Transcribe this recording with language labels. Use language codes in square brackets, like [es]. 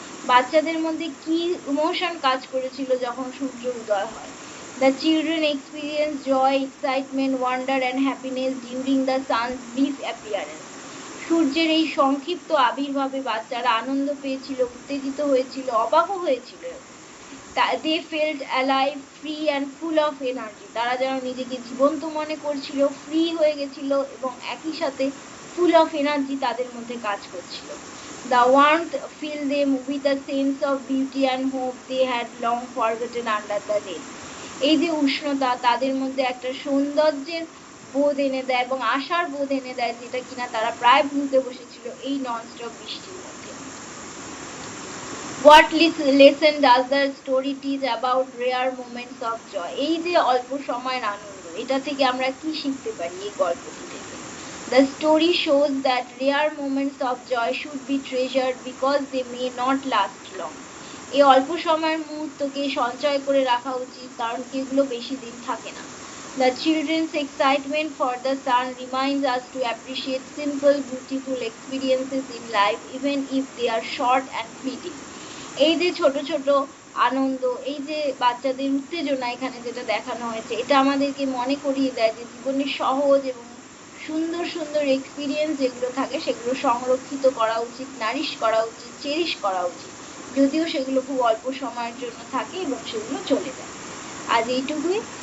[bn] বাচ্চাদের মধ্যে কি ইমোশন কাজ করেছিল যখন সূর্য উদয় হয়? [en] The children experience joy, excitement, wonder and happiness during the sun's brief appearance. [bn] সূর্যের এই সংক্ষিপ্ত আবির্ভাবে বাচ্চারা আনন্দ পেয়েছিল, উত্তেজিত হয়েছিল, অবাকও হয়েছিল। [en] They felt alive, free and full of energy. [bn] তারা যেন নিজেকে জীবন্ত মনে করছিল, ফ্রি হয়ে গেছিল এবং একই সাথে [en] full of energy [bn] তাদের মধ্যে কাজ করছিল। [en] The warmth filled them with a sense of beauty and hope they had long forgotten under the rain. [bn] এই যে উষ্ণতা তাদের মধ্যে একটা সৌন্দর্যের বোধ এনে দেয় এবং আশার বোধ এনে দেয়, যেটা কিনা তারা প্রায় ভুলতে বসেছিল এই ননস্টপ বৃষ্টির মধ্যে। [en] What lesson does the story teach about rare moments of joy? [bn] এই যে অল্প সময়ের আনন্দ, এটা থেকে আমরা কি শিখতে পারি এই গল্পটি থেকে? [en] The story shows that rare moments of joy should be treasured because they may not last long. [bn] এই অল্প সময়ের মুহূর্তকে সঞ্চয় করে রাখা উচিত, কারণ এগুলো বেশি দিন থাকে না। [en] The children's excitement for the sun reminds us to appreciate simple, beautiful experiences in life, even if they are short and fleeting. [bn] এই যে ছোট ছোট আনন্দ, এই যে বাচ্চাদের উত্তেজনা এখানে যেটা দেখানো হয়েছে, এটা আমাদেরকে মনে করিয়ে দেয় যে জীবনের সহজ এবং সুন্দর সুন্দর এক্সপিরিয়েন্স যেগুলো থাকে সেগুলো সংরক্ষিত করা উচিত, নারিশ করা উচিত, চেরিশ করা উচিত, যদিও সেগুলো খুব অল্প সময়ের জন্য থাকে এবং সেগুলো চলে যায়। আজ এইটুকুই।